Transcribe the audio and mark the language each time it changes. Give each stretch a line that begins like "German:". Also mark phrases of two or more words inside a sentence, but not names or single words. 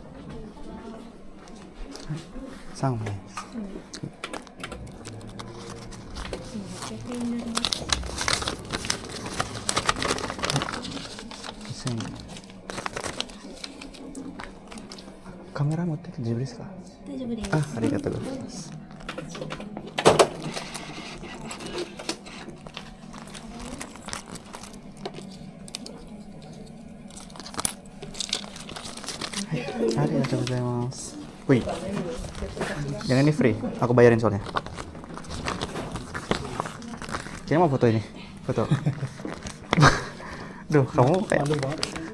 Indonesian: Sangmai. Sini.
Japanese: Kamera 持ってきて大丈夫ですか？大丈夫です。ありがとうございます。ありがとうございます。
Indonesian: Wih, yang ini free, aku bayarin soalnya. Kayaknya mau foto ini, foto. Duh, kamu kayak Malu banget.